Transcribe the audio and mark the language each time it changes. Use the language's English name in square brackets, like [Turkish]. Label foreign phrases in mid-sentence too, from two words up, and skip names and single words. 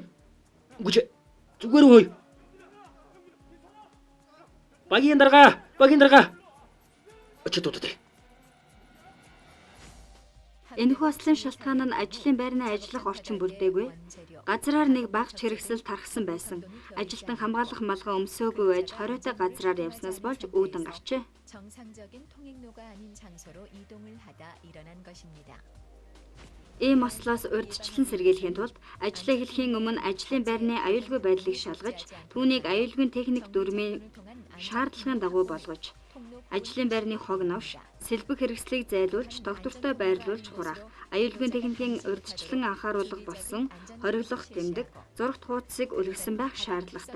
[Mongolian] Гүч зүгээр үү? Багийн дарга. Чи тутад. Энэхүү ослын шалтгаан нь ажлын байрны ажиллах орчин бүрдээгүй. Газраар нэг багч хэрэгсэл тархсан байсан. Ажилтан хамгаалах малгай өмсөөгүй байж хориотой газраар явснаас болж үүдэн гарчээ. [Korean] 정상적인 통행로가 아닌 장소로 이동을 하다 일어난 것입니다. [Mongolian] Ийм ослоос урьдчилан сэргийлэхийн тулд ажлаа эхлэхийн өмнө ажлын байрны аюулгүй байдлыг шалгаж, түүнийг аюулгүй техник дүрмийн шаардлагын дагуу болгож, ажлын байрны хог навш, сэлбэг хэрэгслийг зайлуулж, доктортой байрлуулж хураах, аюулгүй техникийн урьдчилан анхааруулга болсон хориглох тэмдэг, зурагт хуудсыг үлгэсэн байх шаардлагатай.